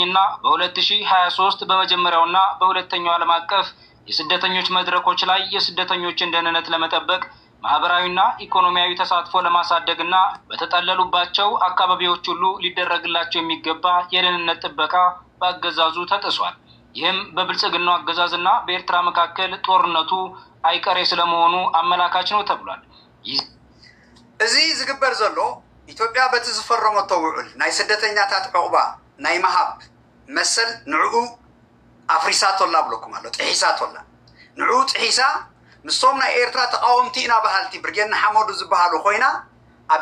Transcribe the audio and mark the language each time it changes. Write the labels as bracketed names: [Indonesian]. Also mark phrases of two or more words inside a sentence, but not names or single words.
[Amharic] እና በ2023 በመጀመሪያውና በሁለተኛው ዓለም አቀፍ የስደተኞች መድረኮች ላይ የስደተኞችን ደህንነት ለመጠበቅ ማህበራዊና ኢኮኖሚያዊ ተሳትፎ ለማሳደግና በተጠለሉባቸው አካባቢዎች ሁሉ ሊደረግላቸው የሚገባ የደህንነት ጥበቃ በአገዛዙ ተጥሷል። ይህም በብልጽግናው አገዛዝና በኤርትራ መካከል ጦርነቱ አይቀሬ ስለመሆኑ አመላካች ነው ተብሏል። [Tigrinya] እዚ ዝግበር ዘሎ ኢትዮጵያ በቲ ዝፈረመቶ ውዕል ናይ ስደተኛታት ዕቁባ ናይ መሃብ መሰል ንዕኡ አፍሪሳቶላ ብለኩም ኣሎ ጥሒሳቶላ ንዕኡ ጥሒሳ ምስቶም ናይ ኤርትራ ተቃወምቲ ኢና ባህልቲ ብርጌድ ንሓመዱ ዝበሃሉ ኮይና ኣብ